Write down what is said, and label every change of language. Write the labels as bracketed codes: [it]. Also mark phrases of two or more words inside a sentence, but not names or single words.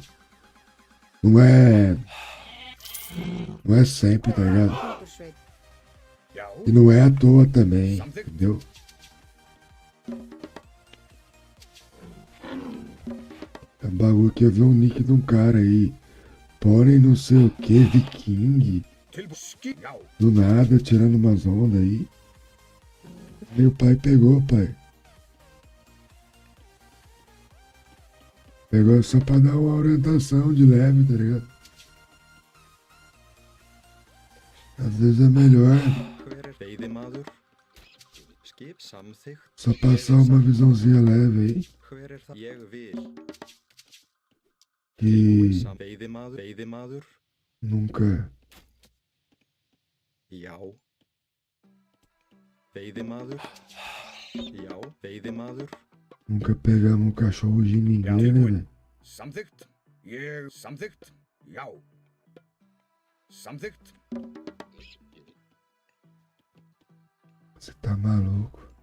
[pt] Não é. Não é sempre, tá ligado? 100%. [is] Já. [pt] E não é à toa também, entendeu? É um bagulho que eu vi um nick de um cara aí. Porém não sei o que, viking. [is] Til ski. Já. [pt] Do nada, tirando umas ondas aí. Aí o pai pegou, pai. Pegou só pra dar uma orientação de leve, tá ligado? Às vezes é melhor [is] Hver veiðimaður? Skip samþykkt. [pt] só passar uma visãozinha leve aí. [is] Hver það? Ég vil. [pt] Que [is] Veiðimaður? [pt] nunca [is] Já. Veiðimaður? Já. Veiðimaður? [pt] Nunca pegamos um cachorro de ninguém, né, velho? [is] Samþykkt. Ég samþykkt. Já. Samþykkt. [pt] Você tá maluco?